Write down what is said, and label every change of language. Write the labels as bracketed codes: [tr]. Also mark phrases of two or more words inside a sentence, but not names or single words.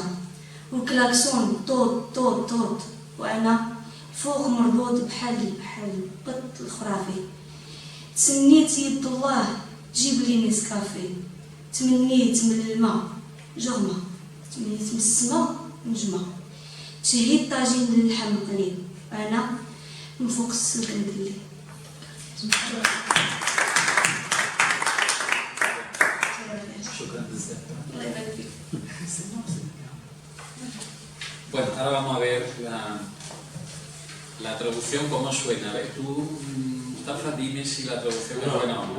[ar] والكلاكسون طوط طوط طوط، وأنا فوق مربوط بحال بط الخرافي، تسنيت يد الله جيب لي نسكافي، تمنيت من الماء جغمة، تمنيت من السما نجمة، تشهيت طاجين للحم قليل، أنا من فوق السلك ندلي. [es] Bueno, ahora vamos a ver la traducción, cómo suena. A ver, tú, Mustafa, dime si la traducción es buena o no.